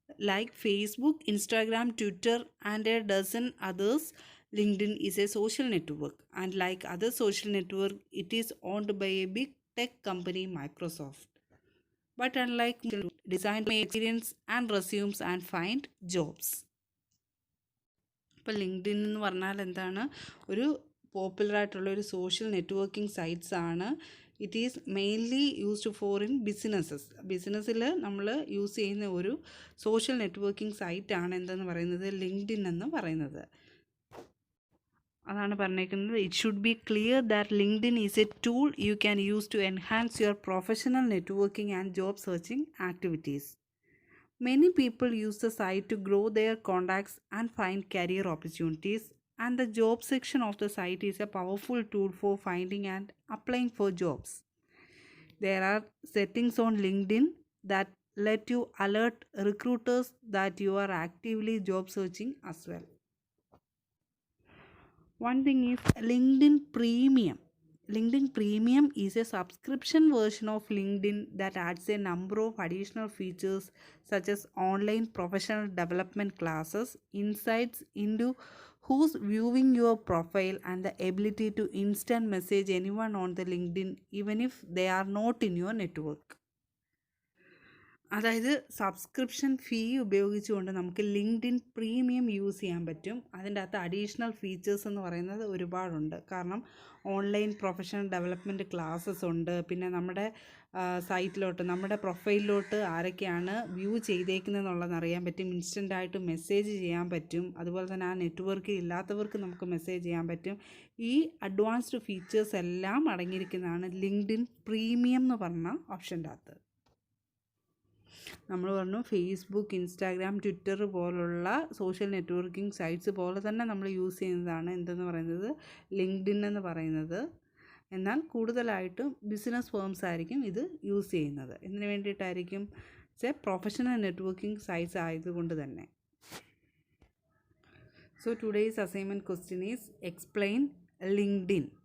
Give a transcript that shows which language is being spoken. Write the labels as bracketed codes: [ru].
[en] Like Facebook, Instagram, Twitter, and a dozen others, LinkedIn is a social network. And like other social network, it is owned by a big tech company, Microsoft. But unlike design experience and resumes and find jobs. [ml] ഇപ്പോൾ LinkedIn എന്ന് പറഞ്ഞാൽ എന്താണ്, ഒരു popular ആയിട്ടുള്ള ഒരു social networking sites ആണ്. [en] it is mainly used for in [ml] ബിസിനസ്സിൽ നമ്മൾ യൂസ് ചെയ്യുന്ന ഒരു സോഷ്യൽ നെറ്റ്വർക്കിംഗ് സൈറ്റാണ് എന്തെന്ന് പറയുന്നത്, ലിങ്ക്ഡിൻ എന്ന് പറയുന്നത്. അതാണ് പറഞ്ഞേക്കുന്നത്. [en] It should be clear that LinkedIn is a tool you can use to enhance your professional networking and job searching activities. Many people use the site to grow their contacts and find career opportunities, and the job section of the site is a powerful tool for finding and applying for jobs. There are settings on LinkedIn that let you alert recruiters that you are actively job searching as well. One thing is LinkedIn Premium. LinkedIn Premium is a subscription version of LinkedIn that adds a number of additional features such as online professional development classes, insights into who's viewing your profile, and the ability to instant message anyone on the LinkedIn even if they are not in your network. [ml] അതായത് subscription ഫീ ഉപയോഗിച്ചുകൊണ്ട് നമുക്ക് LinkedIn premium use ചെയ്യാൻ പറ്റും. അതിൻ്റെ അകത്ത് additional features എന്ന് പറയുന്നത് ഒരുപാടുണ്ട്. കാരണം ഓൺലൈൻ പ്രൊഫഷണൽ ഡെവലപ്മെൻറ്റ് ക്ലാസ്സസ് ഉണ്ട്. പിന്നെ നമ്മുടെ സൈറ്റിലോട്ട്, നമ്മുടെ പ്രൊഫൈലിലോട്ട് ആരൊക്കെയാണ് വ്യൂ ചെയ്തേക്കുന്നതെന്നുള്ളത് അറിയാൻ പറ്റും. ഇൻസ്റ്റൻ്റായിട്ട് മെസ്സേജ് ചെയ്യാൻ പറ്റും. അതുപോലെ തന്നെ ആ നെറ്റ്വർക്ക് ഇല്ലാത്തവർക്ക് നമുക്ക് മെസ്സേജ് ചെയ്യാൻ പറ്റും. ഈ അഡ്വാൻസ്ഡ് ഫീച്ചേഴ്സ് എല്ലാം അടങ്ങിയിരിക്കുന്നതാണ് ലിങ്ക്ഡിൻ പ്രീമിയം എന്ന് പറഞ്ഞ ഓപ്ഷൻ്റെ അകത്ത്. നമ്മൾ പറഞ്ഞു ഫേസ്ബുക്ക്, ഇൻസ്റ്റാഗ്രാം, ട്വിറ്റർ പോലുള്ള സോഷ്യൽ നെറ്റ്വർക്കിംഗ് സൈറ്റ്സ് പോലെ തന്നെ നമ്മൾ യൂസ് ചെയ്യുന്നതാണ് എന്തെന്ന് പറയുന്നത്, ലിങ്ക്ഡിൻ എന്ന് പറയുന്നത്. എന്നാൽ കൂടുതലായിട്ടും ബിസിനസ് ഫേംസ് ആയിരിക്കും ഇത് യൂസ് ചെയ്യുന്നത്. ഇതിന് വേണ്ടിയിട്ടായിരിക്കും പ്രൊഫഷണൽ നെറ്റ്വർക്കിംഗ് സൈറ്റ്സ് ആയതുകൊണ്ട് തന്നെ. [en] So today's assignment question is explain LinkedIn.